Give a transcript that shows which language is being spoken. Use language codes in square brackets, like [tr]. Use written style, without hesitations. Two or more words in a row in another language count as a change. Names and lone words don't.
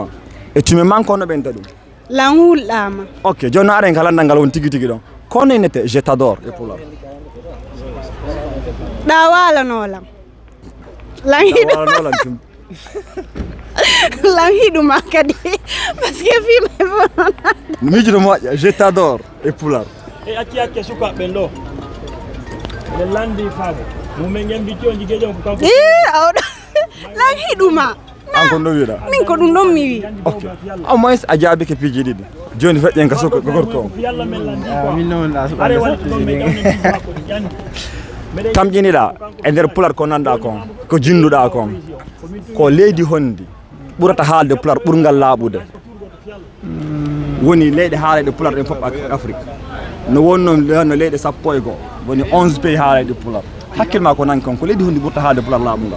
[ff] e tumi man kono ɓenta ɗum lan hulɗama ok joni aren ka landal ngal won tigui tigui ɗon kono inete [fr] je t'adore [ff] e pular ɗawalanolam lan hiɗuma kadi [fr] par ce que [ff] fima fonon miijuɗo moƴƴa [fr] je t'adore [ff] e pular e acci sukaɓeɓen ɗo ɓe landi faabo mumen yambiti on jigueƴon ko kanko awɗo lan hiɗuma an kon ɗo wiiɗa min ko ɗum ɗon mi wi ok [fr] au moins [ff] a jaabike piiji ɗiɗi joni feƴƴen ka suka ko gorko o yalla men landi min noon are wonto ɗon ɓe ƴawne jiji makko ɗi ƴandi tamƴiniɗa e nder pular ko nanɗa kon ko jinduɗa kon ko leydi honndi ɓurata haalde pular ɓurgal laaɓude woni leyɗe haalede pular ɗen fof Afrique no wonno leyɗe sappo e goo woni 11 pays haalede pular hakkille ko nanki kon ko leydi honndi ɓurta haalde pular laaɓugal